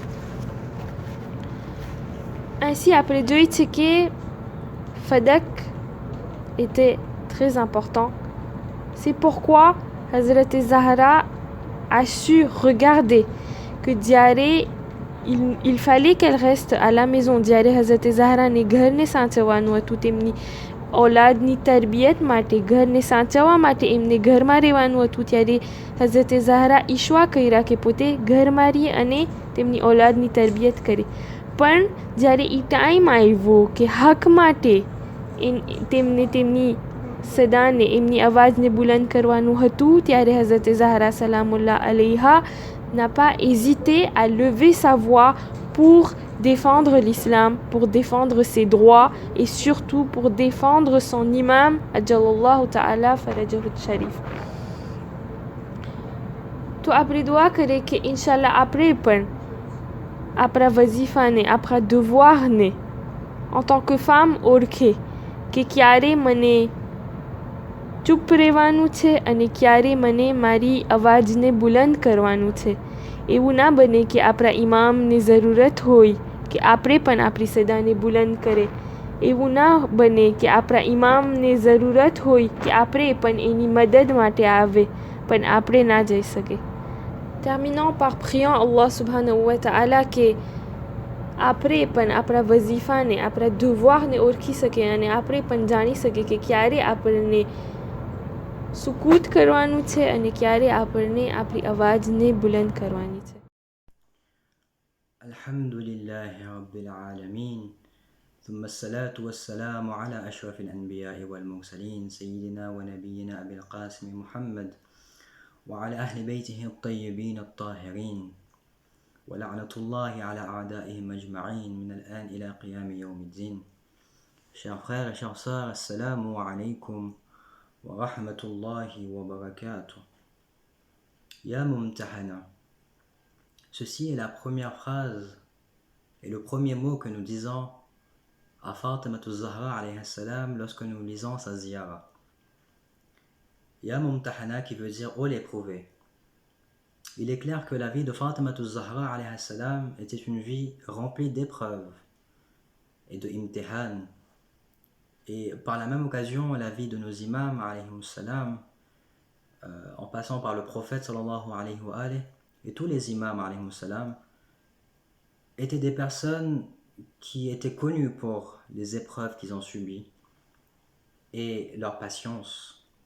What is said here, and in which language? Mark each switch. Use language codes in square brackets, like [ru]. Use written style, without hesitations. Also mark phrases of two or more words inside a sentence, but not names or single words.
[fr] Ainsi, après Dieu, Fadak était très important. C'est pourquoi Hazrat Zahra a su regarder que Diaré, il fallait qu'elle reste à la maison. [gu] Diaré Hazrat Zahra ને ઘર ને સાચવવાનું હતું તેમની औलादની તરબિયત માટે ઘરને સાચવવા માટે એમને ઘરમાં રહેવાનું હતું. ત્યારે હઝરત ઝહરા ઈશ્વા કર્યા કે પોતે ઘરમાં રહે અને તેમની औलादની તરબિયત કરે. પણ જ્યારે એ ટાઈમ આવ્યો કે હક માટે તેમને તેમની સદાને એમની અવાજને બુલંદ કરવાનું હતું, ત્યારે હઝરત ઝહરા [ar] سلام الله عليها [fr] n'a pas hésité à lever sa voix pour défendre l'islam, pour défendre ses droits et surtout pour défendre son imam, [ar] عجل الله تعالى فرجه الشريف. [gu] તો આપણે દુઆ કરીએ કે ઇન્શાલ્લાહ આપણે પણ આપણા વઝીફાને, આપણા devoirને [fr] en tant que femme [gu] ઓળખે કે ક્યારે મને ચૂપ રહેવાનું છે અને ક્યારે મને મારી અવાજને બુલંદ કરવાનું છે. એવું ના બને કે આપણા ઇમામને જરૂરત હોય કે આપણે પણ આપણી સદાને બુલંદ કરે. એવું ના બને કે આપણા ઇમામને જરૂરત હોય કે આપણે પણ એની મદદ માટે આવે પણ આપણે ના જઈ શકે. [fr] Terminons par priant [ar] الله سبحانه وتعالى [gu] que આપણે પણ આપણા વઝીફાને, આપણા devoirને ઓળખી શકે અને આપણે પણ જાણી શકે કે ક્યારે આપણને સુકૂત કરવાનું છે અને ક્યારે આપણને આપણી અવાજને બુલંદ કરવાની છે. [ar] الحمد لله رب العالمين. ثم الصلاة والسلام على أشرف الأنبياء والمرسلين سيدنا ونبينا أبي القاسم محمد وعلى أهل بيته الطيبين الطاهرين ولعنة الله على أعدائهم أجمعين من الآن إلى قيام يوم الدين. [fr] Chers frères et chers sœurs, [ar] السلام عليكم ورحمة الله وبركاته. يا ممتحنة. [fr] Ceci est la première phrase et le premier mot que nous disons à Fatima Zahra [ar] عليه السلام [fr] lorsque nous lisons sa ziyara. [ar] يا ممتحنة [fr] qui veut dire oh l'éprouvé. Il est clair que la vie de Fatima Zahra [ar] عليه السلام [fr] était une vie remplie d'épreuves et de imtihan. Et par la même occasion, la vie de nos imams [ar] عليه السلام, [fr] en passant par le prophète [ar] صلى الله عليه وعليه, [fr] et tous les imams [ar] عليه السلام, [fr] étaient des personnes qui étaient connues pour les épreuves qu'ils ont subies et leur patience.